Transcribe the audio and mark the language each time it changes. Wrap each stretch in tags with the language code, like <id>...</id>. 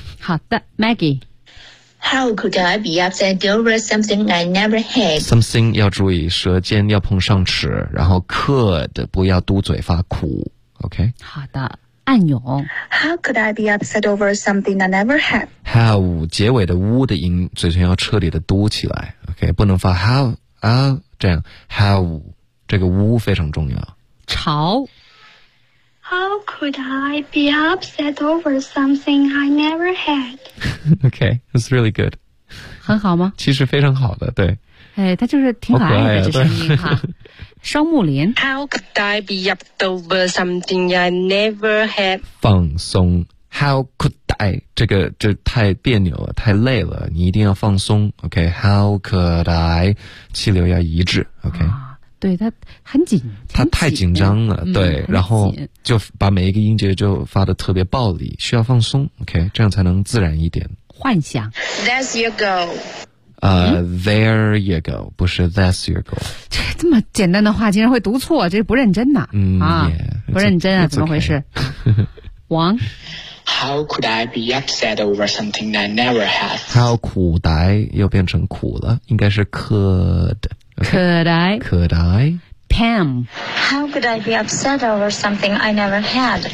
<zh>好的 ，Maggie.</zh> <en>How could I be upset over something I never had?</en> <zh>Something 要注意，舌尖要碰上齿，然后 could 不要嘟嘴发苦。OK. 好的。暗涌。</zh> <en>How could I be upset over something I never had?</en> <zh>How 结尾的呜的音，嘴唇要彻底的嘟起来。 OK， 不能发 how 啊这样。How 这个呜非常重要。潮。 How could I be upset over something I never had?</zh> <en>OK, that's really good.</en> <zh>很好吗？其实非常好的，对。哎，他就是挺可爱的，啊、这声音哈。双木林。</zh> <en>How could I be upset over something I never had?</en> <zh>放松。</zh> <en>How could I?</en> <zh>这个这太别扭了，太累了，你一定要放松。</zh> <en>OK, how could I?</en> <zh>气流要一致。</zh> <en>OK、啊。</en> <zh>对，他很紧。他太紧张了，对，然后就把每一个音节就发得特别暴力，需要放松。 OK, 这样才能自然一点。幻想。</zh> <en>There you go. There you go，</en> <zh>不是</zh> <en>That's your go。</en> <zh>这这么简单的话竟然会读错，这不认真呐！不认真啊，</zh> <en>it's</en> <zh>怎么回事？</zh> <en>Okay.</en> <zh>王</zh> <en>，How could I be upset over something I never had？ How could I</en> <zh>又变成苦了，应该是 could。</zh> <en>Could I? Could I? Pam. How could I be upset over something I never had?</en>